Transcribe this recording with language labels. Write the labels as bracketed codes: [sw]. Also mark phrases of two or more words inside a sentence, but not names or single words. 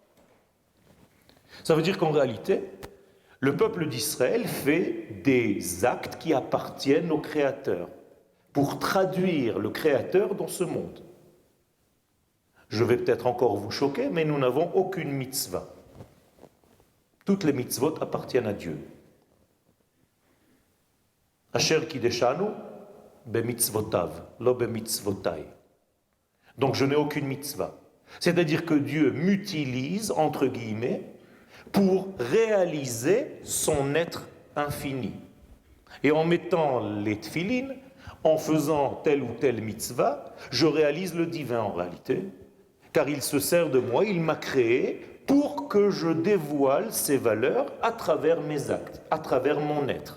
[fr] Ça veut dire qu'en réalité, le peuple d'Israël fait des actes qui appartiennent au Créateur, pour traduire le Créateur dans ce monde. Je vais peut-être encore vous choquer, mais nous n'avons aucune mitzvah. Toutes les mitzvot appartiennent à Dieu. [he] אשר קדשנו במצותיו, לא במצותי. [fr] Donc je n'ai aucune mitzvah. C'est-à-dire que Dieu m'utilise, entre guillemets, pour réaliser son être infini. Et en mettant les tefilines, en faisant telle ou telle mitzvah, je réalise le divin en réalité, car il se sert de moi, il m'a créé pour que je dévoile ses valeurs à travers mes actes, à travers mon être.